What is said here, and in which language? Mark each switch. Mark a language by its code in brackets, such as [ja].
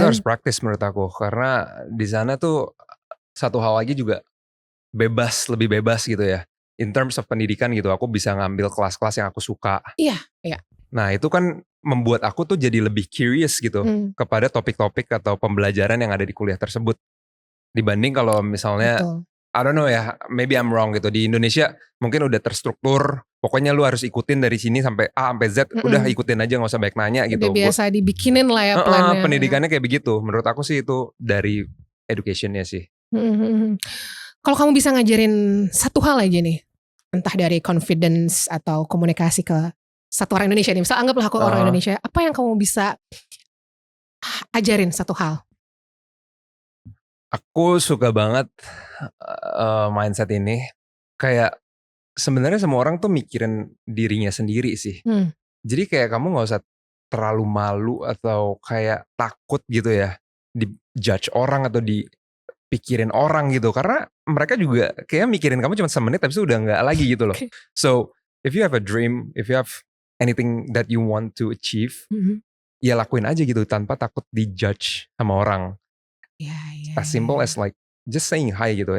[id] Itu harus praktis menurut aku, karena di sana tuh satu hal lagi juga lebih bebas gitu ya. [en] In terms of [id] pendidikan gitu, aku bisa ngambil kelas-kelas yang aku suka. Iya. Nah itu kan membuat aku tuh jadi lebih curious gitu kepada topik-topik atau pembelajaran yang ada di kuliah tersebut. Dibanding kalau misalnya [en] I don't know ya, maybe I'm wrong [id] gitu. Di Indonesia mungkin udah terstruktur, pokoknya lu harus ikutin dari sini sampai A sampai Z, udah ikutin aja, gak usah banyak nanya gitu. Udah biasa dibikinin lah ya plannya. Pendidikannya kayak begitu. Menurut aku sih itu dari educationnya sih. Kalau kamu bisa ngajarin satu hal aja nih, entah dari confidence atau komunikasi ke satu orang Indonesia nih, misal anggaplah aku orang Indonesia, apa yang kamu bisa ajarin satu hal? Aku suka banget mindset ini. Kayak sebenarnya semua orang tuh mikirin dirinya sendiri sih. Jadi kayak kamu gak usah terlalu malu atau kayak takut gitu ya di judge orang atau dipikirin orang gitu. Karena mereka juga kayak mikirin kamu cuma semenit tapi udah gak lagi gitu loh. [en] So if you have a dream, if you have anything that you want to achieve, [id] ya lakuin aja gitu tanpa takut dijudge sama orang. [en] As simple as like just saying hi gitu.